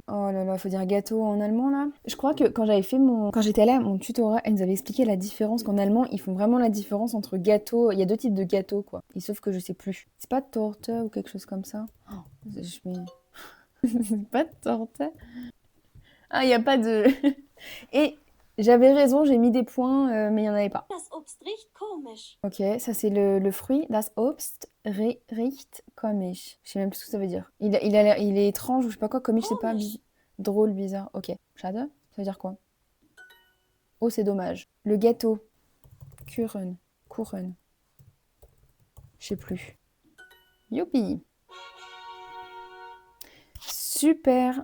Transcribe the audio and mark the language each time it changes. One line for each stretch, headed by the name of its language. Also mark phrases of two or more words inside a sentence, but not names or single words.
French: Oh là là, faut dire gâteau en allemand, là. Je crois que quand j'étais allée à mon tutorat, elle nous avait expliqué la différence qu'en allemand, ils font vraiment la différence entre gâteaux. Il y a 2 types de gâteaux, quoi. Et sauf que je sais plus. C'est pas torte ou quelque chose comme ça? Oh, c'est pas torte. Ah, il y a pas de... Et j'avais raison, j'ai mis des points, mais il n'y en avait pas.
German: Das Obst riecht komisch.
French: Ok, ça c'est le fruit.
German: Das Obst riecht komisch.
French: Je sais même plus ce que ça veut dire. Il est étrange ou je sais pas quoi. Komisch, c'est pas drôle, bizarre. Ok. Schade, ça veut dire quoi? Oh, c'est dommage. Le gâteau.
German: Kuchen. Kuchen.
French: Je sais plus. Youpi. Super.